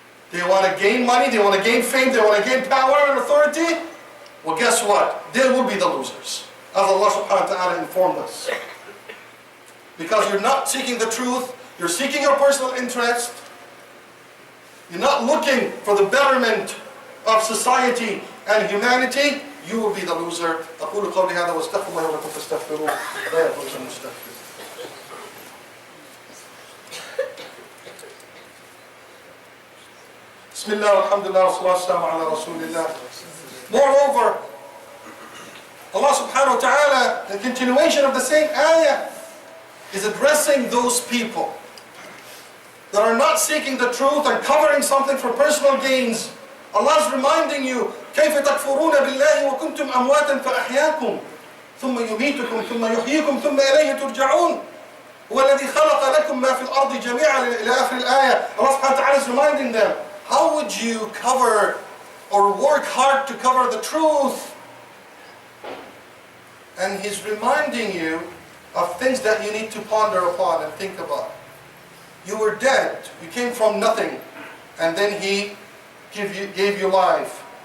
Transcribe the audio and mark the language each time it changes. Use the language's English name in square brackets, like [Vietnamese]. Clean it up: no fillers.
[English] They want to gain money, they want to gain fame, they want to gain power and authority. Well, guess what? They will be the losers. As Allah subhanahu wa ta'ala informed us. Because you're not seeking the truth, you're seeking your personal interest. You're not looking for the betterment of society and humanity. You will be the loser. [Arabic] أقول قولي هذا واستغفر الله ولكم فاستغفروه لا يغفر المستغفر. Bismillah, alhamdulillah, wa salatu ala rasulillah. [English] Moreover, Allah subhanahu wa ta'ala, the continuation of the same ayah, is addressing those people that are not seeking the truth and covering something for personal gains. Allah is reminding you, [Arabic] كيف تكفرون بالله وكنتم أمواتا فأحياكم ثم يميتكم ثم يحييكم ثم إليه ترجعون هو الذي خلق لكم ما في الأرض جميعا إلى آخر الآية. [English] Allah subhanahu wa ta'ala is reminding them, how would you cover or work hard to cover the truth? And He's reminding you of things that you need to ponder upon and think about. You were dead, you came from nothing, and then He gave you life.